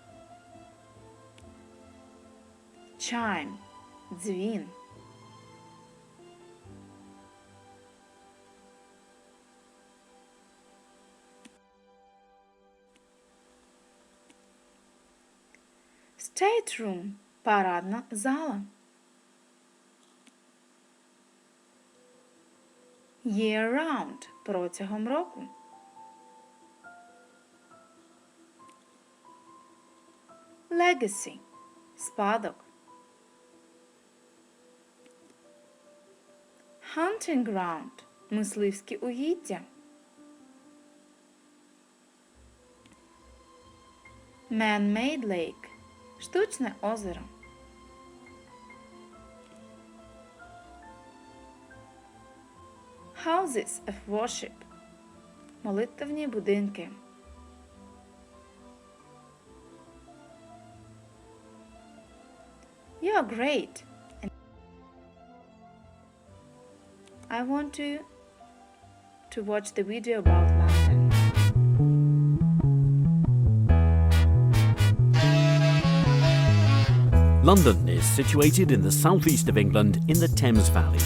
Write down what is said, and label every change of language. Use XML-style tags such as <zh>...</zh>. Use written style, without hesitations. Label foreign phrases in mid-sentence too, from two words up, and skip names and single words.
<uk>Chime, дзвін. Stateroom, парадна зала.</uk> <en>Year-round,</en> <uk>протягом року. Legacy, спадок.</uk> <en>Hunting ground,</en> <uk>мисливські угіддя.</uk> <en>Man-made lake,</en> <uk>штучне озеро.</uk> <en>Houses of worship.</en> <uk>Молитвні будинки.</uk> <en>You are great. I want you to watch the video about London. London is situated in the southeast of England in the Thames Valley.</en>